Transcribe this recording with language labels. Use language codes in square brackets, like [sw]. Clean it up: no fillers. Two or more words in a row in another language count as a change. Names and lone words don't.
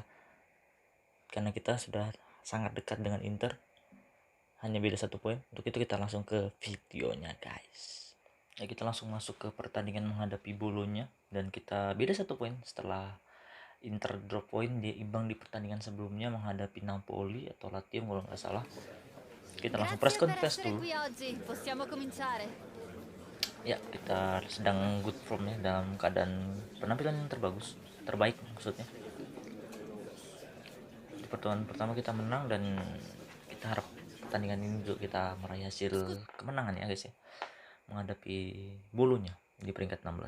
[id] Karena kita sudah sangat dekat dengan Inter, hanya beda 1 poin. Untuk itu kita langsung ke videonya guys. Ya, kita langsung masuk ke pertandingan menghadapi Bolonya dan kita beda 1 poin setelah Inter drop poin, dia imbang di pertandingan sebelumnya menghadapi Napoli atau Lazio kalau nggak salah. Kita langsung press [it] Grazie per [en] conference [it] essere [id] dulu. [it] qui oggi. Possiamo cominciare. [id] Ya, kita sedang [en] good form [id] ya, dalam keadaan penampilan yang terbaik maksudnya. Di pertemuan pertama kita menang dan kita harap pertandingan ini juga kita meraih hasil kemenangan ya guys ya, menghadapi Bolonya di peringkat 16.